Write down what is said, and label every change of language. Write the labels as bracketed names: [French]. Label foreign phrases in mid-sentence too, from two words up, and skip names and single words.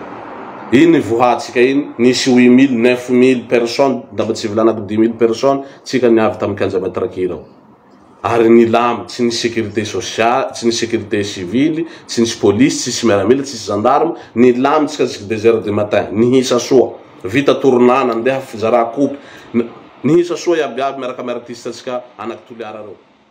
[Malagasy] Iny vohatsika iny nisy 8000 9000 personnes, daba tsy vilanaky 10000 personnes tsika niavy tamy Kiajametra Kira ao. Ary nilamy, tsy nisy [French] sécurité sociale, [Malagasy] tsy nisy [French] sécurité civile, [Malagasy] tsy nisy police, tsy nisy miaramila, tsy nisy gendarme. Nilamy tsika [French] jusque 2h du matin, [Malagasy] nihisa soa. Vita tournana, nandeha fizara coupe, nihisa soa iabiaby miaraka amy artiste tsika anaky Toliara reo.